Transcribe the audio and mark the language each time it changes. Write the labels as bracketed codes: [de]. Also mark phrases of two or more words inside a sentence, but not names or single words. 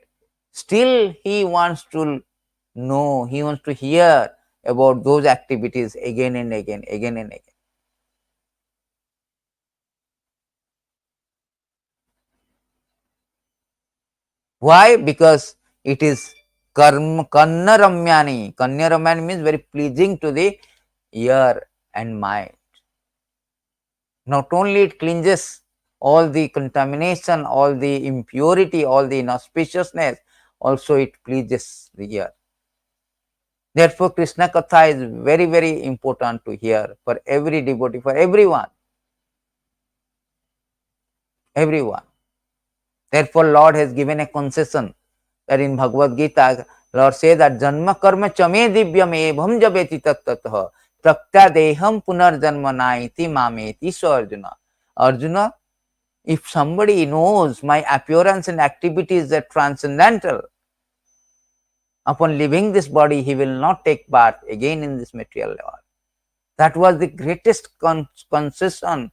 [en] Still he wants to know, he wants to hear about those activities again and again, again and again. Why? Because it is karṇa-ramyāṇi. Karṇa-ramyāṇi means very pleasing to the ear and mind. Not only it cleanses all the contamination, all the impurity, all the inauspiciousness, also it pleases the ear. Therefore, Krishna Katha is very, very important to hear for every devotee, for everyone. Everyone. Therefore, Lord has given a concession that in Bhagavad Gita, Lord says that [sa] जन्म कर्म च मे दिव्यम् एवं यो वेत्ति तत्त्वतः त्यक्त्वा देहं पुनर्जन्म नैति माम् एति. [en] So Arjuna. Arjuna, if somebody knows my appearance and activities are transcendental, upon leaving this body, he will not take birth again in this material world. That was the greatest concession.